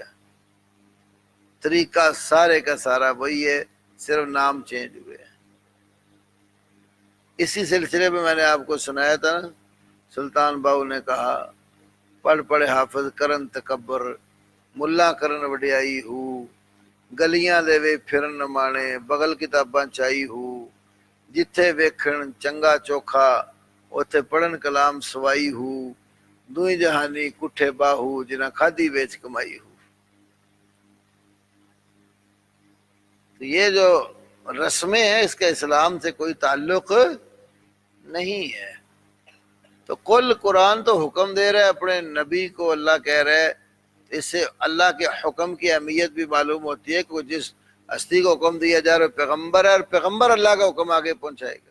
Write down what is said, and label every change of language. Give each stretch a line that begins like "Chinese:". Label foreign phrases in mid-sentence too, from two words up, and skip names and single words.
Urdu: طریقہ سارے کا سارا وہی ہے، صرف نام چینج ہوئے. اسی سلسلے میں نے آپ کو سنایا تھا نا، سلطان باؤ نے کہا
Punjabi: پڑھ پڑھ حافظ کرن تکبر، ملا کرن وڈیائی ہو، گلیاں دے وے پھرن مانے، بغل کتاباں چائی ہو، جتھے ویکھن چنگا چوکھا اوتھے پڑھن کلام سوائی ہو، دوئی جہانی کٹھے باہو، جنہ کھادی ویچ کمائی ہو.
Urdu: تو یہ جو رسمیں ہیں اس کا اسلام سے کوئی تعلق نہیں ہے. تو کل قرآن تو حکم دے رہے اپنے نبی کو، اللہ کہہ رہے، اس سے اللہ کے حکم کی اہمیت بھی معلوم ہوتی ہے کہ وہ جس ہستی کو حکم دیا جا رہا پیغمبر ہے، اور پیغمبر اللہ کا حکم آگے پہنچائے گا.